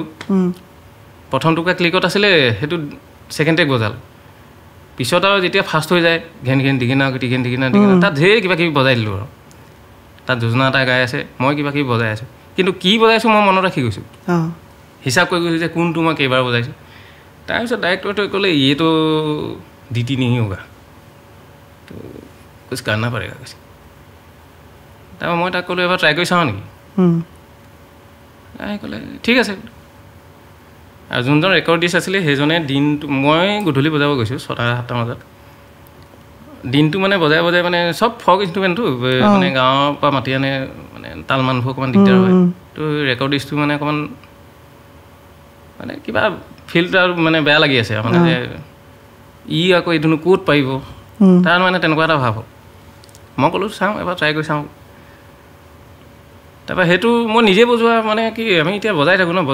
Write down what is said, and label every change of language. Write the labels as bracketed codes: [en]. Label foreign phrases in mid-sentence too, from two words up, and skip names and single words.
[as] প্ৰথম টুকুৰা ক্লিকত আছিলে সেইটো ছেকেণ্ড ট্ৰেক বজালোঁ পিছত আৰু যেতিয়া ফাৰ্ষ্ট হৈ যায় ঘেন দিঘিনা তাত ঢেৰ কিবা কিবি বজাই দিলোঁ আৰু তাত যোজনা এটা গাই আছে মই কিবা কিবি বজাই আছোঁ কিন্তু কি বজাইছোঁ মই মনত ৰাখি গৈছোঁ হিচাপ কৰি গৈছোঁ যে কোনটো মই কেইবাৰ বজাইছোঁ তাৰপিছত ডাইৰেক্টৰটোৱে ক'লে এইটো ডিটি [hi] नहीं होगा तो कुछ करना पड़ेगा [as] কৈছে তাৰপৰা মই তাক ক'লোঁ এবাৰ ট্ৰাই কৰি চাওঁ নেকি ক'লে ঠিক আছে আৰু যোনজন ৰেকৰ্ডিষ্ট আছিলে সেইজনে দিনটো মই গধূলি বজাব গৈছোঁ 6-7টা বজাত দিনটো মানে বজাই মানে চব ফক ইনষ্ট্ৰুমেণ্টটো মানে গাঁৱৰ পৰা মাতি আনে মানে তাল মানুহবোৰ অকণমান দিগদাৰ হয় তো ৰেকৰ্ডিষ্টটো মানে অকণমান মানে কিবা ফিল্ডটো মানে বেয়া লাগি আছে মানে যে ই আকৌ এইটোনো ক'ত পাৰিব তাৰ মানে তেনেকুৱা এটা ভাৱ হ'ল মই ক'লোঁ চাওঁ এবাৰ ট্ৰাই কৰি চাওঁ তাৰপৰা সেইটো মই নিজে বজোৱা মানে কি আমি এতিয়া বজাই থাকোঁ ন